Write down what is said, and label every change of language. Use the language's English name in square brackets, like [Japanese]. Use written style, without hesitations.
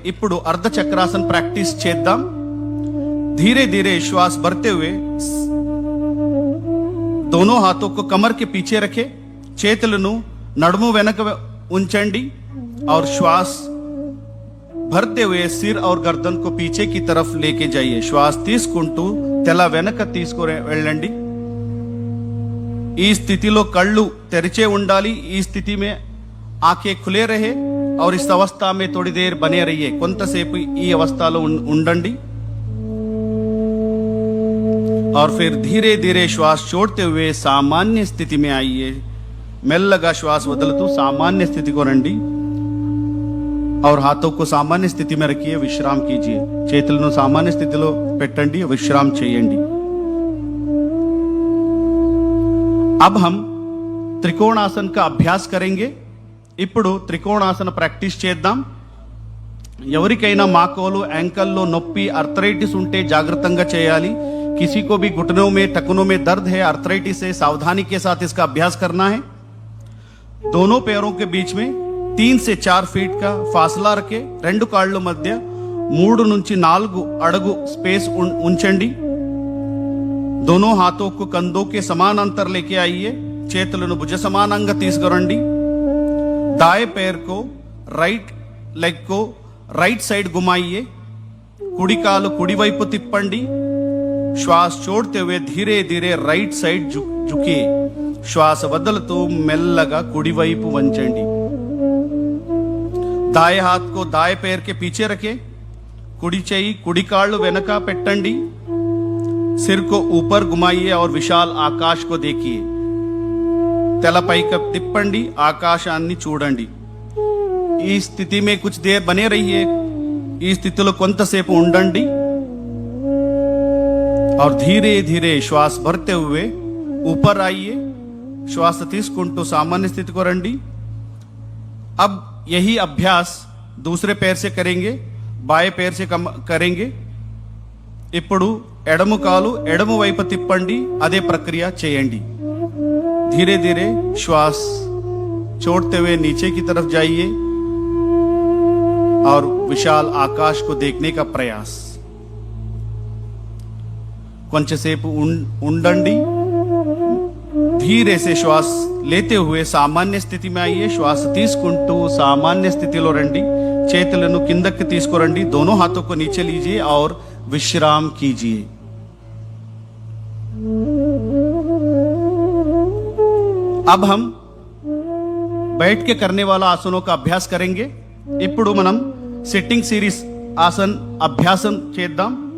[Telugu] ఇప్పుడు [Hindi] अर्ध चक्रासन प्रैक्टिस [Telugu] చేద్దాం। [Hindi] धीरे धीरे श्वास भरते हुए दोनों हाथों को कमर के पीछे रखे, [Telugu] చేతులను నడుము వెనక ఉంచండి [Hindi] और श्वास भरते हुए सिर और गर्दन को पीछे की तरफ लेके जाइए। [Telugu] श्वास తీసుకుంటూ తల వెనక తీసుకొని వెళ్ళండి। ఈ స్థితిలో కళ్ళు తెరిచే ఉండాలి। ఈ స్థితి [Hindi] में आंखें खुले रहे और इस अवस्था में थोड़ी देर बने रहिए। [Telugu] కొంతసేపు ఈ అవస్థలో ఉండండి [Hindi] और फिर धीरे धीरे श्वास छोड़ते हुए सामान्य स्थिति में आइए। [Telugu] మెల్లగా శ్వాస వదులుతూ [Hindi] सामान्य स्थिति को [Telugu] రండి [Hindi] और हाथों को सामान्य स्थिति में रखिए। विश्राम कीजिए। [Telugu] చేతులను सामान्य స్థితిలో పెట్టండి, విశ్రాम చేయండి। [Hindi] अब हम त्रिकोणासन का अभ्यास करेंगे। [Telugu] ఇప్పుడు త్రికోణాసన ప్రాక్టీస్ చేద్దాం। ఎవరికైనా మోకాలు యాంకల్లో నొప్పి ఆర్థరైటిస్ ఉంటే జాగ్రత్తగా చేయాలి। [Hindi] किसी को भी घुटनों में टखनों में दर्द है, आर्थराइटिस है, सावधानी के साथ इसका अभ्यास करना है। दोनों पैरों के बीच में 3 से 4 फीट का फासला रखे, [Telugu] రెండు కాళ్ళ మధ్య 3 నుంచి 4 అడుగు స్పేస్ ఉంచండి। [Hindi] दोनों हाथों को कंधों के समान अंतर लेके आइए। [Telugu] చేతులను భుజ సమానంగా తీసుకురండి। [Hindi] दाएं पैर को राइट लेग को राइट साइड घुमाइए। [Telugu] కుడి కాలు కుడి వైపు తిప్పండి। [Hindi] श्वास छोड़ते हुए धीरे धीरे राइट साइड झुकिए। [Telugu] श्वास వదులుతూ మెల్లగా కుడి వైపు వంచండి। [Hindi] दाएं हाथ को दाएं पैर के पीछे रखें। [Telugu] కుడి చెయ్యి కుడి కాళ్ళు వెనక పెట్టండి। [Hindi] सिर को ऊपर घुमाइए और विशाल आकाश को देखिए। [Telugu] తల పైకి తిప్పండి, ఆకాశాన్ని చూడండి। ఈ స్థితి [Hindi] में कुछ देर बने रहिए। [Telugu] ఈ స్థితిలో కొంతసేపు ఉండండి [Hindi] और धीरे धीरे श्वास भरते हुए ऊपर आइए। श्वास [Telugu] తీసుకుంటూ [Hindi] सामान्य स्थिति को [Telugu] రండి। [Hindi] अब यही अभ्यास दूसरे पैर से करेंगे, बाएं पैर से करेंगे। [Telugu] ఇప్పుడు ఎడమ కాలు ఎడమ వైపు తిప్పండి, అదే ప్రక్రియ చేయండి। [Hindi] धीरे धीरे श्वास छोड़ते हुए नीचे की तरफ जाइए और विशाल आकाश को देखने का प्रयास। [Telugu] కొంచెంసేపు ఉండండి। [Hindi] धीरे से श्वास लेते हुए सामान्य स्थिति में आइए। [Telugu] श्वास తీసుకుంటూ सामान्य స్థితిలో రండి। చేతులను కిందకి తీసుకురండి। [Hindi] दोनों हाथों को नीचे लीजिए और विश्राम कीजिए। अब हम बैठ के करने वाला आसनों का अभ्यास करेंगे। [Telugu] ఇప్పుడు మనం సిట్టింగ్ సిరీస్ ఆసన్ అభ్యాసం చేద్దాం।